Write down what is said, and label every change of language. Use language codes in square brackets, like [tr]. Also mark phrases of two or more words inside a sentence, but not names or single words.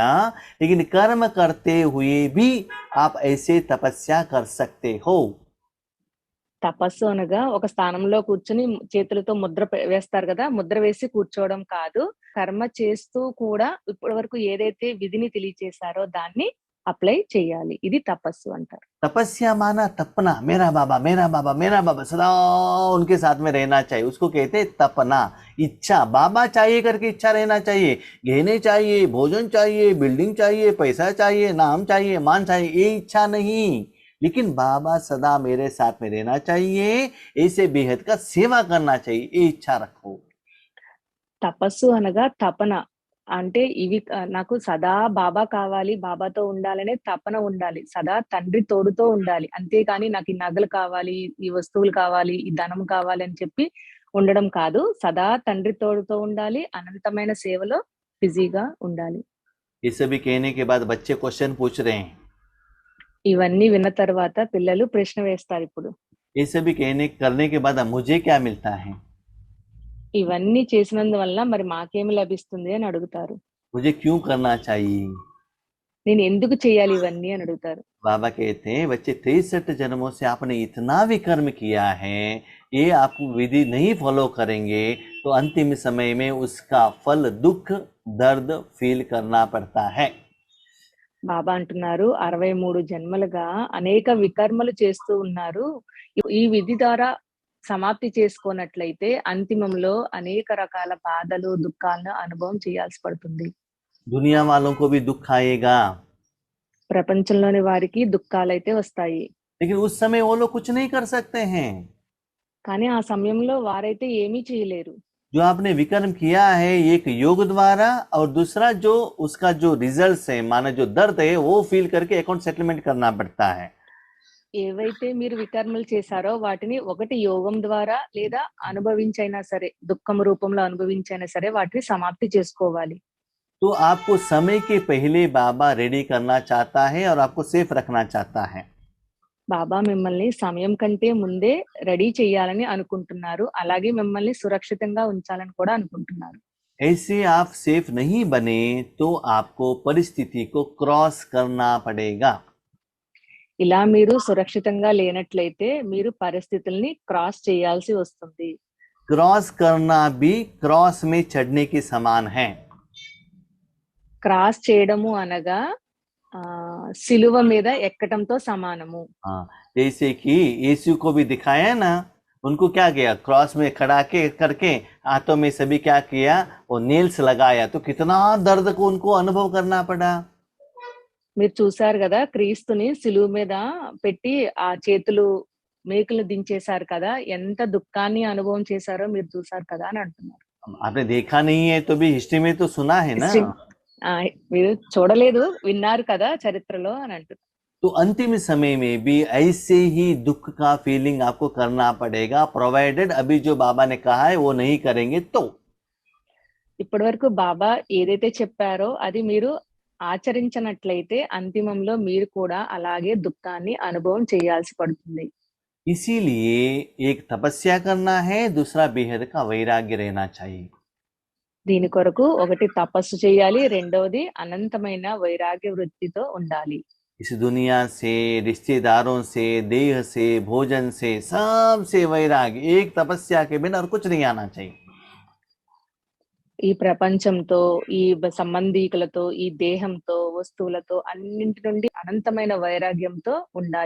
[hi] लेकिन कर्म करते हुए भी आप ऐसे तपस्या कर सकते हो। [te] తపస్సు అనగా ఒక స్థానంలో కూర్చుని చేతులతో ముద్ర వేస్తారు కదా, ముద్ర వేసి కూర్చోవడం కాదు. కర్మ చేస్తూ కూడా ఇప్పటి వరకు ఏదైతే విధిని తెలియచేశారో దాన్ని అప్లై చేయాలి. ఇది తపస్సు అంటారు. [hi] तपस्या माना तपना, मेरा बाबा मेरा बाबा मेरा बाबा, सदा उनके साथ में रहना चाहिए, उसको कहते हैं तपना। इच्छा, बाबा चाहिए करके इच्छा रहना चाहिए, गहने चाहिए, भोजन चाहिए, बिल्डिंग चाहिए, पैसा चाहिए, नाम चाहिए, मान चाहिए, ये इच्छा नहीं। लेकिन बाबा सदा मेरे साथ में रहना चाहिए, ऐसे बेहद का सेवा करना चाहिए, ये इच्छा रखो। [te] తపస్సు అనగా తపన. అంటే ఇవి నాకు సదా బాబా కావాలి, బాబాతో ఉండాలనే తపన ఉండాలి. సదా తండ్రి తోడుతో ఉండాలి. అంతేకాని నాకు ఈ నగలు కావాలి, ఈ వస్తువులు కావాలి, ఈ ధనం కావాలి అని చెప్పి ఉండడం కాదు. సదా తండ్రి తోడుతో ఉండాలి. అనంతమైన సేవలో బిజీగా ఉండాలి. [hi] ये सभी कहने के बाद बच्चे क्वेश्चन पूछ रहे हैं, [te] ఇవన్నీ విన్న తర్వాత పిల్లలు ప్రశ్న వేస్తారు ఇప్పుడు. [hi] ये सभी कहने करने के बाद मुझे क्या मिलता है, [te] ఇవన్నీ చేసినందువల్ల మరి మాకేమి లభిస్తుంది అని అడుగుతారు. [hi] मुझे क्यों करना चाहिए। [te] నేను ఎందుకు చేయాలి ఇవన్నీ అని అడుగుతారు. [hi] बाबा कहते हैं बच्चे 63 जन्मों से आपने इतना विकर्म किया है, ये आप विधि नहीं फॉलो करेंगे तो अंतिम समय में उसका फल दुख दर्द फील करना पड़ता है। [te] బాబా అంటున్నారు 63 జన్మలుగా అనేక వికర్మలు చేస్తూ ఉన్నారు. ఈ విధి ద్వారా సమాప్తి చేసుకోనట్లయితే అంతిమంలో అనేక రకాల బాధలు దుఃఖాలను అనుభవం చేయాల్సి పడుతుంది. [hi] दुनिया वालों को भी दुख आएगा, [te] ప్రపంచంలోని వారికి దుఃఖాలైతే వస్తాయి. [hi] लेकिन उस समय वो लोग कुछ नहीं कर सकते हैं। [te] కానీ ఆ సమయంలో వారైతే ఏమీ చేయలేరు. [hi] जो आपने विकर्म किया है एक योग द्वारा, और दूसरा जो उसका जो रिजल्ट है माना जो दर्द है वो फील करके [en] account settlement [hi] करना पड़ता है। [te] ఏవైతే మీరు వికర్మలు చేశారో వాటిని ఒకటి యోగం ద్వారా లేదా అనుభవించైనా సరే, దుఃఖం రూపంలో అనుభవించైనా సరే వాటిని సమాప్తి చేసుకోవాలి. [hi] तो आपको समय के पहले बाबा रेडी करना चाहता है और आपको सेफ रखना चाहता है। [te] బాబా మిమ్మల్ని సమయం కంటే ముందే రెడీ చేయాలని అనుకుంటున్నారు. అలాగే మిమ్మల్ని సురక్షితంగా ఉంచాలని కూడా అనుకుంటున్నారు. [hi] ऐसे आप सेफ नहीं बने तो आपको परिस्थिति को क्रॉस करना पड़ेगा। [te] ఇలా మీరు సురక్షితంగా లేనట్లయితే మీరు పరిస్థితుల్ని క్రాస్ చేయాల్సి వస్తుంది. [hi] क्रॉस करना भी क्रॉस में चढ़ने के समान है। [te] క్రాస్ చేయడము అనగా సిలువ మీద ఎక్కటంతో సమానము. [hi] हाँ, जैसे कि यीशु को भी दिखाया ना, उनको क्या किया, क्रॉस में खड़ा के करके हाथों में सभी क्या किया, वो नेल्स लगाया, तो कितना दर्द को उनको अनुभव करना पड़ा। [te] మీరు చూసారు కదా, క్రీస్తుని సిలువ మీద పెట్టి ఆ చేతులు మేకులు దించేశారు కదా, ఎంత దుఃఖాన్ని అనుభవం చేశారో మీరు చూసారు కదా అని అంటున్నారు. [hi] आपने देखा नहीं है तो भी हिस्ट्री में तो सुना है ना। [te] మీరు చూడలేదు, విన్నారు కదా చరిత్రలో అని అంటున్నారు. [hi] तो अंतिम समय में भी ऐसे ही दुख का फीलिंग आपको करना पड़ेगा, प्रोवाइडेड अभी जो बाबा ने कहा है वो नहीं करेंगे तो। [te] ఇప్పటి వరకు బాబా ఏదైతే చెప్పారో అది మీరు ఆచరించినట్లయితే అంతిమంలో మీరు కూడా అలాగే దుఃఖాన్ని అనుభవం చేయాల్సి పడుతుంది. [hi] इसीलिए एक तपस्या करना है, दूसरा बेहद का वैराग्य रहना चाहिए। [te] దీని కొరకు ఒకటి తపస్సు చేయాలి, రెండవది అనంతమైన వైరాగ్య వృత్తితో ఉండాలి. [hi] इस दुनिया से, रिश्तेदारों से, देह से, भोजन से, सब से वैराग्य, एक तपस्या के बिना और कुछ नहीं आना चाहिए। [te] ఈ ప్రపంచంతో, ఈ సంబంధీకులతో, ఈ దేహంతో, వస్తువులతో అన్నింటి నుండి అనంతమైన వైరాగ్యంతో ఉండాలి.